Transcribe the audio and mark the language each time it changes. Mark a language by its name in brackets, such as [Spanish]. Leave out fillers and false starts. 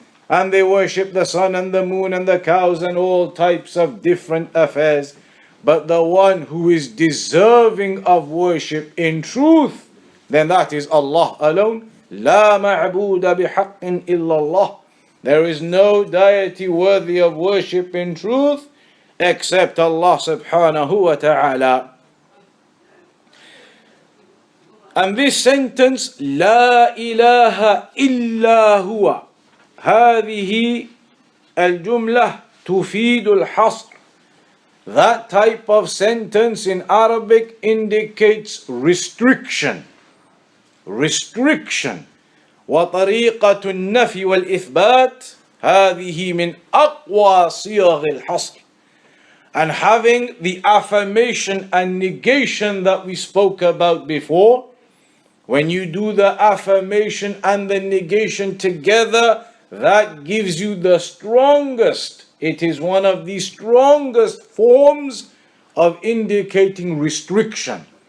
[English] And they worship the sun and the moon and the cows and all types of different affairs. But the one who is deserving of worship in truth, then that is Allah alone. [Arabic] لا معبود بحق إلا الله. [English] There is no deity worthy of worship in truth except Allah subhanahu wa ta'ala. And this sentence, [Arabic] لا إله إلا هو, هذه الجملة تفيد الحصر. [English] That type of sentence in Arabic indicates restriction. Restriction. [Arabic] وطريقة النفي والإثبات هذه من أقوى صيغ الحصر. [English] And having the affirmation and negation that we spoke about before, when you do the affirmation and the negation together, that gives you the strongest. It is one of the strongest forms of indicating restriction.